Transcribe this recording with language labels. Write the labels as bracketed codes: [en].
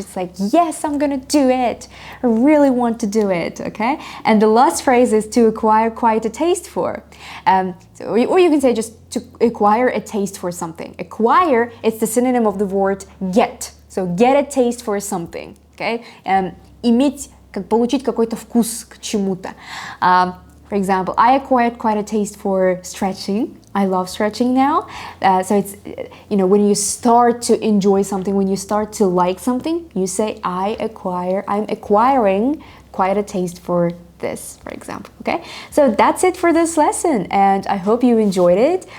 [en] It's like, yes, I'm gonna do it. I really want to do it, okay? And the last phrase is to acquire quite a taste for. Or you can say just to acquire a taste for something. Acquire, it's the synonym of the word get. So get a taste for something, okay? [ru] Иметь, получить какой-то вкус к чему-то. [en] For example, I acquired quite a taste for stretching. I love stretching now. So it's, when you start to enjoy something, when you start to like something, you say, I'm acquiring quite a taste for this, for example, okay? So that's it for this lesson, and I hope you enjoyed it.